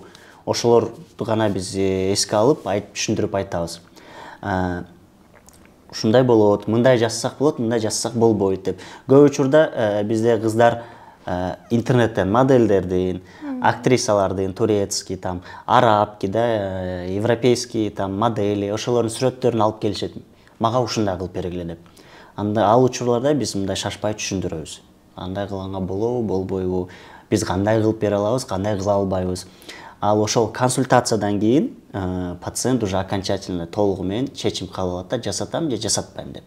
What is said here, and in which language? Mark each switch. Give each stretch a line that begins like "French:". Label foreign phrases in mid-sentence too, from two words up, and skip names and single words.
Kyrgyz: Ошолорду гана биз эске алып, түшүндүрүп айтабыз. Ушундай болот, мындай жасасак болот, мындай жасасак болбойт деп. Көп учурда бизде кыздар интернеттен модельдердин, актрисалардын, турецкий,
Russian: там, арабский, да, европейский, там, модели,
Kyrgyz: ошолордун сүрөттөрүн алып келишет. Мага ушундай кылып бергиле деп. Анда ал учурларда биз мындай шашпай түшүндүрөбүз. Андай кылганга болобу, болбойбу, биз кандай кылып бере алабыз, кандай кыла албайбыз. Ал ошол консультациядан кийин пациент
Russian: уже окончательно
Kyrgyz: толугу менен чечим кабыл алат да, жасатам же жасатпайм деп.